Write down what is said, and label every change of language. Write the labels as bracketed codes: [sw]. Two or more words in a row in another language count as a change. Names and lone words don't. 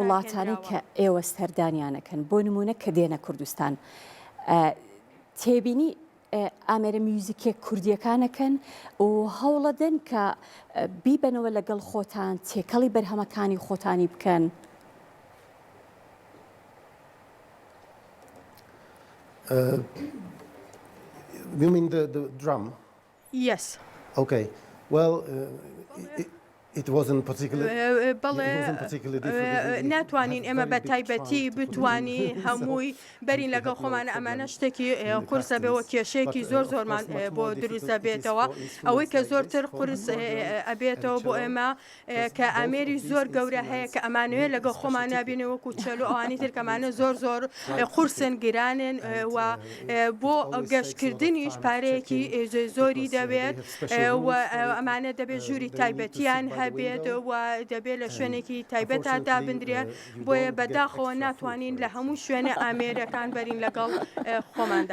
[ckb] وڵاتانی کە ئێوە سەردانیانەکەن بۆ نمونە کە دێنە کوردستان تێبینی ئامێرە میوزیکێک کوردیەکانەکەن و هەوڵەدەن کە بیبەنەوە لەگەڵ خۆتان تێکەڵی بەرهەمەکانی خۆتانی بکەن. [en] You mean the drum? Yes. Okay. Well, it wasn't particularly. [ckb] بەڵێ ناتوانین ئێمە بە تایبەتی بتوانی هەمووی بەرین لەگەڵ خۆمانە ئەمانە شتێکی قورسە بێەوە کێشەیەکی زۆرمان بۆ دروستە بێتەوە ئەوەی کە زۆرتر قورس ئەبێتەوە بۆ ئێمە کە ئامێری زۆر گەورە هەیە کە ئەمانوێت لەگەڵ خۆمان نبینێ وەکو چەلو ئەوانی ترکەمانە زۆر قورسن گرانن و بۆ گەشتکردنیش پارەیەکی زۆری دەبێت ئەمانە دەبێت ژووری تایبەتیان هەبێت و دەبێت لە شوێنێکی تایبەتە دابدرێت بۆیە بەداخەوە ناتوانین لە هەموو شوێنە ئامێرەکان بەرین لەگەڵ خۆماندا.